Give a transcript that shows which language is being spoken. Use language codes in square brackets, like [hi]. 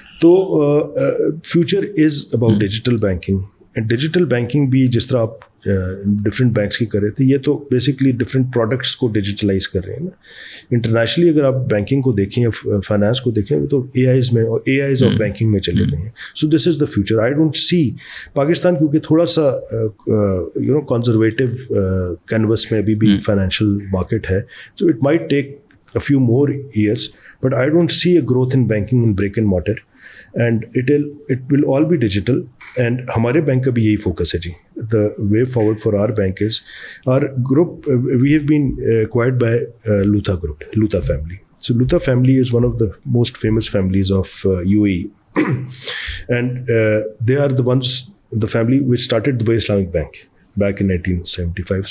[en] تو future is about digital banking. [ur] And digital banking بھی جس طرح آپ ڈفرینٹ بینکس کی کر رہے تھے, یہ تو بیسکلی ڈفرینٹ پروڈکٹس کو ڈیجیٹلائز کر رہے ہیں نا. انٹرنیشنلی اگر آپ بینکنگ کو دیکھیں یا فائنانس کو دیکھیں تو AIs میں اور AIs آف بینکنگ میں چلے گئے ہیں. [en] So this is the future. I don't see Pakistan [ur] کیونکہ تھوڑا سا کنزرویٹو کینوس میں ابھی بھی فائنینشیل مارکیٹ ہے, [en] تو it might take a few more years, but I don't see a growth in banking in brick and mortar, and it will all be digital. [ur] And ہمارے bank کا بھی یہی focus ہے جی. [en] The way forward for our bank is our group. We have been acquired by Lutha Group, Lutha family. So Lutha family is one of the most famous families of UAE, and they are the family which started Dubai Islamic Bank back in 1975.